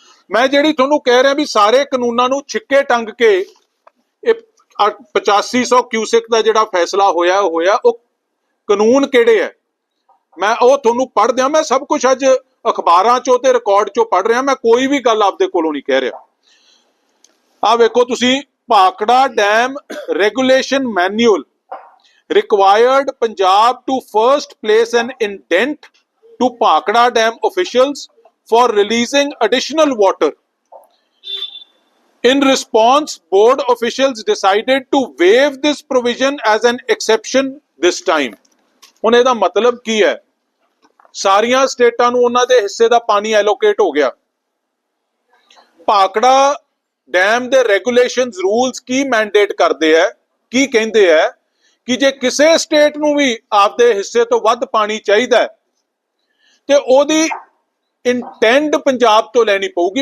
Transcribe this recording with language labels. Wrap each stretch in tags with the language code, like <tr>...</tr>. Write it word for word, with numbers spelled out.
<pa>ਮੈਂ ਜਿਹੜੀ ਤੁਹਾਨੂੰ ਕਹਿ ਰਿਹਾ ਵੀ ਸਾਰੇ ਕਾਨੂੰਨਾਂ ਨੂੰ ਛਿੱਕੇ ਟੰਗ ਕੇ ਇਹ ਪਚਾਸੀ ਸੌ ਕਿਊਸਿਕ ਦਾ ਜਿਹੜਾ ਫੈਸਲਾ ਹੋਇਆ ਹੋਇਆ ਉਹ ਕਾਨੂੰਨ ਕਿਹੜੇ ਹੈ? ਮੈਂ ਉਹ ਤੁਹਾਨੂੰ ਪੜ੍ਹ ਦਿਆਂ, ਮੈਂ ਸਭ ਕੁਝ ਅੱਜ ਅਖਬਾਰਾਂ ਚੋਂ ਤੇ ਰਿਕਾਰਡ ਚੋਂ ਪੜ੍ਹ ਰਿਹਾ, ਮੈਂ ਕੋਈ ਵੀ ਗੱਲ ਆਪਦੇ ਕੋਲੋਂ ਨਹੀਂ ਕਹਿ ਰਿਹਾ। ਆਹ ਵੇਖੋ ਤੁਸੀਂ,</pa> <en>Bhakra dam regulation manual required Punjab to first place an indent to Bhakra Dam officials for releasing additional water. In response, board officials decided to waive this provision as an exception this time.</en> <pa>ਹੁਣ ਇਹਦਾ ਮਤਲਬ ਕੀ ਹੈ? ਸਾਰੀਆਂ ਸਟੇਟਾਂ ਨੂੰ ਉਹਨਾਂ ਦੇ ਹਿੱਸੇ ਦਾ ਪਾਣੀ ਐਲੋਕੇਟ ਹੋ ਗਿਆ। ਭਾਖੜਾ ਡੈਮ ਦੇ ਰੈਗੂਲੇਸ਼ਨਸ ਰੂਲਸ ਕੀ ਮੈਂਡੇਟ ਕਰਦੇ ਹੈ, ਕੀ ਕਹਿੰਦੇ ਹੈ ਕਿ ਜੇ ਕਿਸੇ ਸਟੇਟ ਨੂੰ ਵੀ ਆਪਦੇ ਹਿੱਸੇ ਤੋਂ ਵੱਧ ਪਾਣੀ ਚਾਹੀਦਾ ਹੈ, ਤੇ ਉਹਦੀ ਇੰਟੈਂਡ ਪੰਜਾਬ ਤੋਂ ਲੈਣੀ ਪਊਗੀ।</pa>